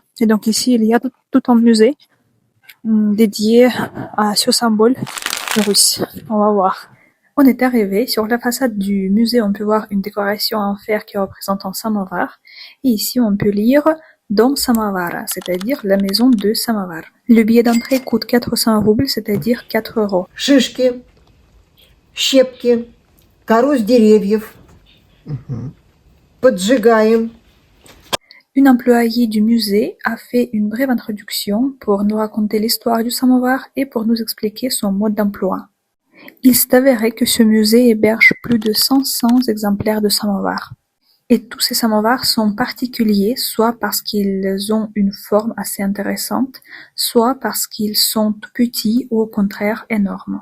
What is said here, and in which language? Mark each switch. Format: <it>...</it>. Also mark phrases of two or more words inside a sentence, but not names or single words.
<fr>Et donc ici, il y a tout un musée dédié à ce symbole russe. On va voir. On est arrivé. Sur la façade du musée, on peut voir une décoration en fer qui représente un samovar. Et ici, on peut lire Dom Samovara, c'est-à-dire la maison de Samovar. Le billet d'entrée coûte 400 roubles, c'est-à-dire 4 euros.</fr> <ru>Шишки, щепки, кору с деревьев. Поджигаем.</ru> <fr>Une employée du musée a fait une brève introduction pour nous raconter l'histoire du samovar et pour nous expliquer son mode d'emploi. Il s'est avéré que ce musée héberge plus de 500 exemplaires de samovar. Et tous ces samovars sont particuliers, soit parce qu'ils ont une forme assez intéressante, soit parce qu'ils sont tout petits ou au contraire énormes.</fr>